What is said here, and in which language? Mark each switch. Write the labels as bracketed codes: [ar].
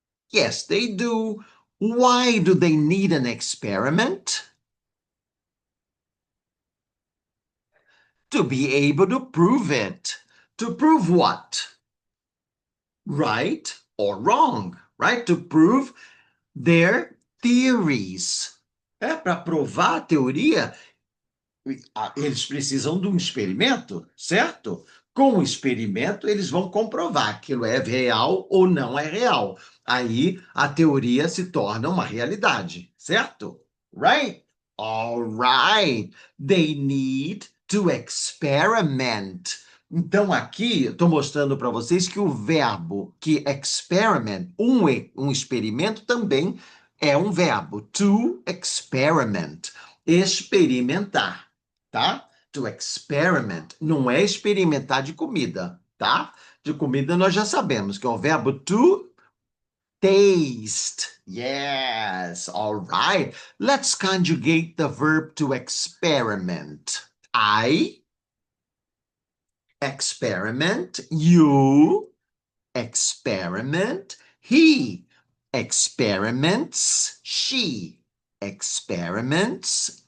[en] Yes, they do. Why do they need an experiment? To be able to prove it. To prove what? Right or wrong, right? To prove their theories. [pt] Para provar a teoria, eles precisam de um experimento, certo? Com o experimento, eles vão comprovar que aquilo é real ou não é real. Aí a teoria se torna uma realidade, certo? [en] Right? All right. They need to experiment. [pt] Então, aqui, estou mostrando para vocês que o verbo que experiment, um experimento, também é um verbo. [en] To experiment. [pt] Experimentar, tá? [en] To experiment. [pt] Não é experimentar de comida, tá? De comida nós já sabemos que é o verbo to taste. [en] Yes, all right. Let's conjugate the verb to experiment. I experiment. You experiment. He experiments. She experiments.